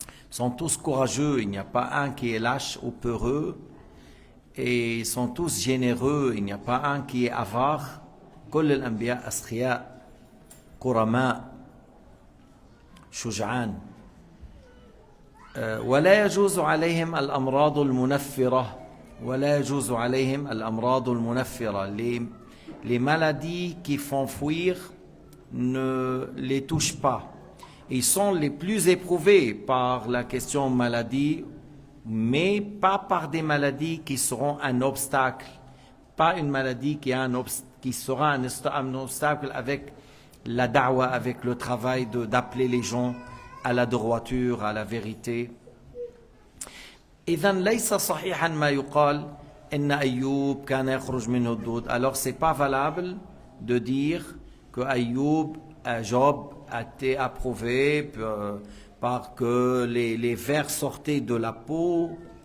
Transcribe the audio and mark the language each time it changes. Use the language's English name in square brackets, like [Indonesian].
[French] Ils sont tous courageux, il n'y a pas un qui est lâche ou peureux. Et ils sont tous généreux, il n'y a pas un qui est avare. [Arabic] كل الأنبياء أسخياء كرماء شجعان. ولا يجوز عليهم الأمراض المنفرة ولا يجوز عليهم الأمراض المنفرة. [French] Les maladies qui font fuir ne les touchent pas. Ils sont les plus éprouvés par la question maladie, mais pas par des maladies qui seront un obstacle, pas une maladie qui sera un obstacle avec la da'wa, avec le travail d'appeler les gens à la droiture, à la vérité. [Arabic] إذن ليس صحيحا ما يقال إن أيوب كان يخرج منه الدود. [French] Alors c'est pas valable de dire que Job a été approuvé par que les vers sortaient de la peau.